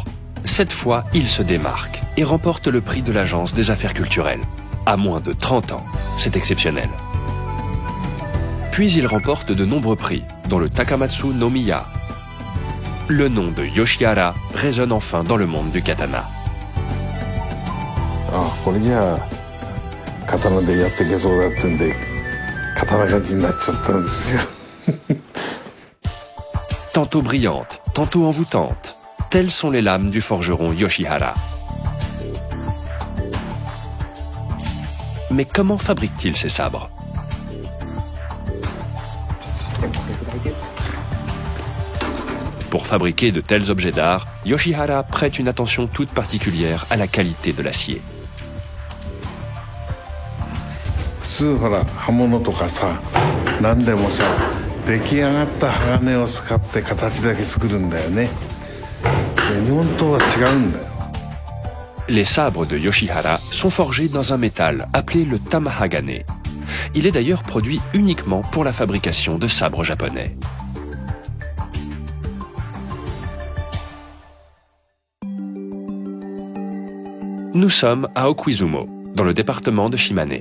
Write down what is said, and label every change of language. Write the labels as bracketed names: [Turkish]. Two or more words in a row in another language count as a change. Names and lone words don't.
[French] Cette fois, il se démarque et remporte le prix de l'Agence des affaires culturelles. À moins de 30 ans, c'est exceptionnel. Puis il remporte de nombreux prix, dont le Takamatsu no Miya. Le nom de Yoshihara résonne enfin dans le monde du katana. [Japanese] Ah, これじゃあ刀でやっていけそうだってんで、刀鍛冶になっちゃったんですよ。 [French] Tantôt brillante, tantôt envoûtante, telles sont les lames du forgeron Yoshihara. Mais comment fabrique-t-il ces sabres? Pour fabriquer de tels objets d'art, Yoshihara prête une attention toute particulière à la qualité de l'acier. [Japanese] 普通ほら刃物とかさ、何でもさ、出来上がった鋼を使って形だけ作るんだよね。で日本刀は違うんだよ。 [French] Les sabres de Yoshihara sont forgés dans un métal appelé le tamahagane. Il est d'ailleurs produit uniquement pour la fabrication de sabres japonais. Nous sommes à Okuizumo, dans le département de Shimane.